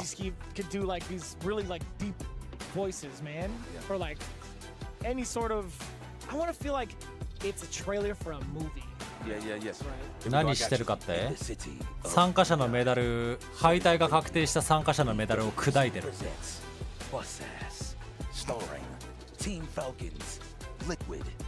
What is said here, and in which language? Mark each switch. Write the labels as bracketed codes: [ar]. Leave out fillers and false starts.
[en] Tasty Ski could do like these really like deep voices, man, or like any sort of. I want to feel like it's a trailer for a movie. Yeah. [ja] 何してるかって参加者のメダル敗退が確定した参加者のメダルを砕いてる [en] Bus ass, starring Team Falcons, Liquid.